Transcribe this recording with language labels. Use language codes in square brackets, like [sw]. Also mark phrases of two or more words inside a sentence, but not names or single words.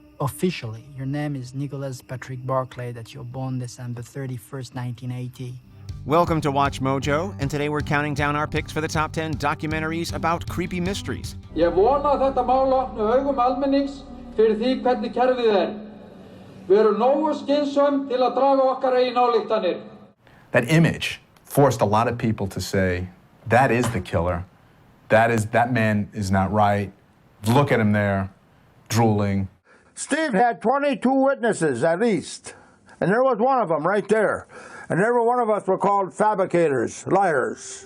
[en] Officially, your name is Nicholas Patrick Barclay, that you're born December 31st, 1980. Welcome to Watch Mojo, and today we're counting down our picks for the top 10 documentaries about creepy mysteries. [is] Ég vona að þetta mál opni augum almennings fyrir því hvernig kerfið er. Við erum nógu skynsöm til að draga okkar eigin ályktanir. [en] That image forced a lot of people to say, that is the killer. That man is not right. Look at him there, drooling. Steve had 22 witnesses at least, and there was one of them right there. And every one of us were called fabricators, liars.